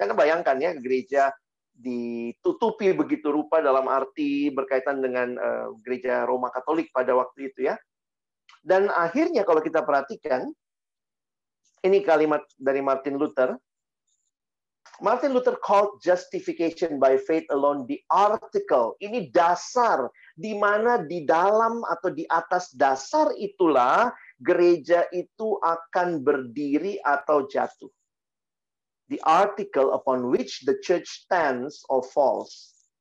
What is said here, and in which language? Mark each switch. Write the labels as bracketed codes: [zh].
[id] Karena bayangkan ya, gereja ditutupi begitu rupa dalam arti berkaitan dengan gereja Roma Katolik pada waktu itu ya. Dan akhirnya kalau kita perhatikan, ini kalimat dari Martin Luther. [en] Martin Luther called justification by faith alone the article. [id] Ini dasar, di mana di dalam atau di atas dasar itulah gereja itu akan berdiri atau jatuh. [en] The article upon which the church stands or falls.